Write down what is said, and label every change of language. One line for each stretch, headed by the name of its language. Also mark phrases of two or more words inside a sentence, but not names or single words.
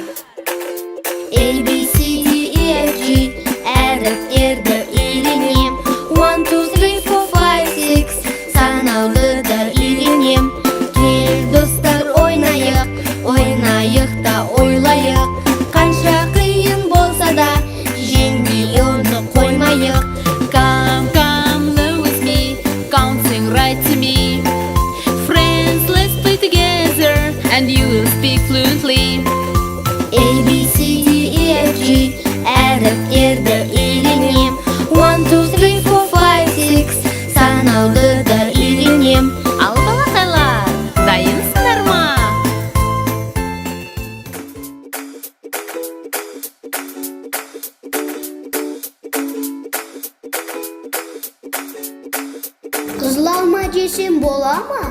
Kazakh: A, B, C, D, E, F, G әріптерді үйренем. 1, 2, 3, 4, 5, 6 санаулыды үйренем. Кел достар ойнайық, ойнайық та ойлайық. Қанша қиын болса да жеңбей оны қоймайық.
English: Come, learn with me, counting right to me. Friends, let's play together, and you will speak fluently.
Kazakh: A, B, C, D, E, F, G әріптерді үйренем. 1, 2, 3, 4, 5, 6 санаулыды үйренем. Ал балақайлар, дайынсыңдар ма? Қызыл алма жесем бола ма?